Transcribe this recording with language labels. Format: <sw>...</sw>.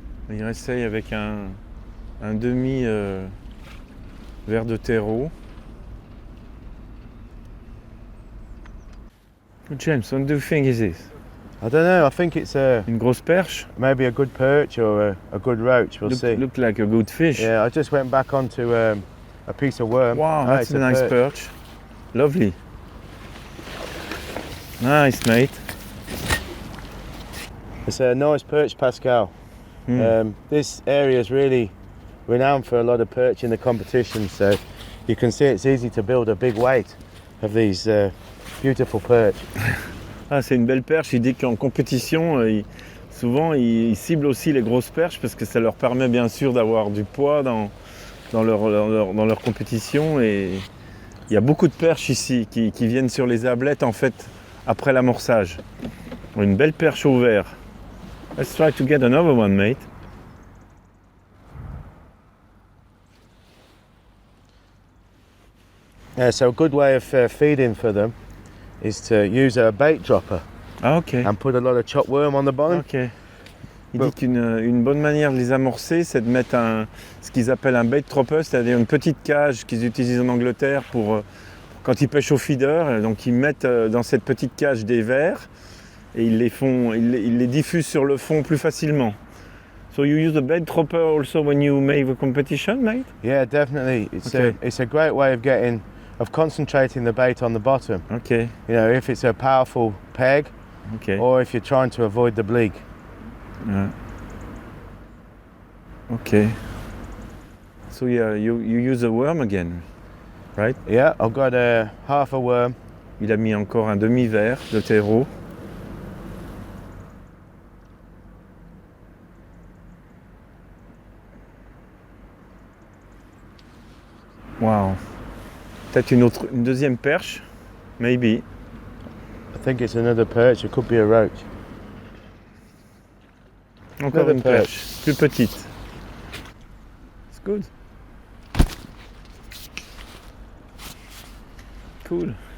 <fr>Il essaye avec un demi ver de terreau.</fr> <en>James, what do you think is this? I don't know, I think it's</en> <fr>Une grosse perche?</fr> <en>maybe a good perch or a good roach, we'll see. Look like a good fish. Yeah, I just went back onto a piece of worm. Wow, Ah, that's it's a nice perch. Lovely. Nice, mate. It's a nice perch, Pascal. This area is really renowned for a lot of perch in the competition, so you can see it's easy to build a big weight of these beautiful perch.</en> <fr>Ah, c'est une belle perche. Il dit qu'en compétition, souvent ils ciblent aussi les grosses perches parce que ça leur permet bien sûr d'avoir du poids dans leur compétition. Et il y a beaucoup de perches ici qui viennent sur les ablettes en fait après l'amorçage. Une belle perche au vert.</fr> <en>Let's try to get another one, mate. So a good way of feeding for them is to use a bait dropper Ah, ok. and put a lot of chopped worm on the bottom. Ok. Il dit qu'une bonne manière de les amorcer, c'est de mettre ce qu'ils appellent un bait dropper, c'est-à-dire une petite cage qu'ils utilisent en Angleterre pour quand ils pêchent au feeder. Donc ils mettent dans cette petite cage des vers et ils les diffusent sur le fond plus facilement. So you use the bait dropper also when you make the competition, mate? Yeah, definitely. It's a great way of concentrating the bait on the bottom. Okay. You know, if it's a powerful peg, Okay. or if you're trying to avoid the bleak. Okay. So yeah, you use a worm again, right? Yeah, I've got half a worm.</en> <fr>Il a mis encore un demi-verre de terreau. Wow. Peut-être une deuxième perche,</fr> <en>maybe. I think it's another perch. It could be a roach.</en> <fr>Encore</fr> <en>Another</en> <fr>une perche, plus petite.</fr> <en>It's good. Cool.</en>